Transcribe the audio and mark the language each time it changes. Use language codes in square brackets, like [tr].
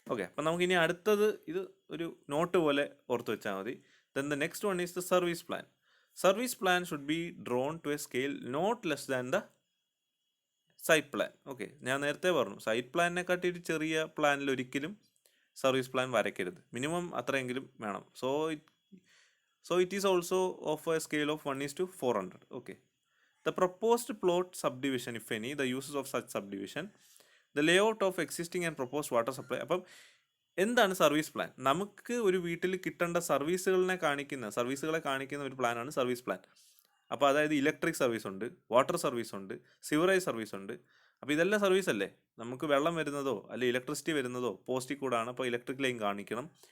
[ml] അപ്പം നമുക്കിനി അടുത്തത്, ഇത് ഒരു നോട്ട് പോലെ ഓർത്ത് വെച്ചാൽ മതി. [en] Then the next one is the service plan. Service plan should be drawn to a scale not less than the site plan. Okay. [ml] ഞാൻ നേരത്തെ പറഞ്ഞു, സൈറ്റ് പ്ലാനിനെ കാട്ടി ഒരു ചെറിയ പ്ലാനിൽ ഒരിക്കലും സർവീസ് പ്ലാൻ വരയ്ക്കരുത്. മിനിമം അത്രയെങ്കിലും വേണം. [en] So it is also of a scale of 1:400. Okay. The proposed plot subdivision, if any, the uses of such subdivision, the layout of existing and proposed water supply. [ml] അപ്പം എന്താണ് service plan? നമുക്ക് ഒരു വീട്ടിൽ കിട്ടേണ്ട സർവീസുകളെ കാണിക്കുന്ന ഒരു പ്ലാനാണ് സർവീസ് പ്ലാൻ. അപ്പോൾ അതായത് ഇലക്ട്രിക് സർവീസ് ഉണ്ട്, വാട്ടർ സർവീസ് ഉണ്ട്, സിവറേജ് സർവീസ് ഉണ്ട്. അപ്പോൾ ഇതെല്ലാം സർവീസ് അല്ലേ? നമുക്ക് വെള്ളം വരുന്നതോ അല്ലെങ്കിൽ ഇലക്ട്രിസിറ്റി വരുന്നതോ പോസ്റ്റിൽ കൂടാണ്, അപ്പോൾ ഇലക്ട്രിക് ലൈൻ കാണിക്കണം.